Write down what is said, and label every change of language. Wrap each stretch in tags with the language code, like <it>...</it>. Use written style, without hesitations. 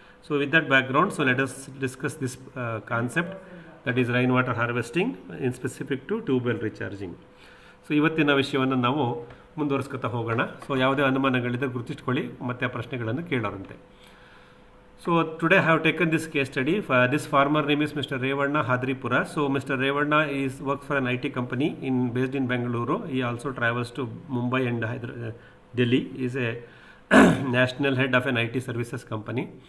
<en>So with that background, so let us discuss this concept, that is rainwater harvesting in specific to tube well recharging.</en> <kn>So ಇವತ್ತಿನ ವಿಷಯವನ್ನು ನಾವು ಮುಂದುವರಿಸ್ಕೊತಾ ಹೋಗೋಣ. So ಯಾವುದೇ ಅನುಮಾನಗಳಿದ್ದರೆ ಗುರುತಿಸ್ಕೊಳ್ಳಿ, ಮತ್ತೆ ಆ ಪ್ರಶ್ನೆಗಳನ್ನು ಕೇಳೋರಂತೆ.</kn> <en>So today have taken this case study. This farmer name is mister Revanna Hadripura. So mister Revanna is work for an IT company based in Bangalore. He also travels to Mumbai and Delhi. He is a national head of an IT services company.</en>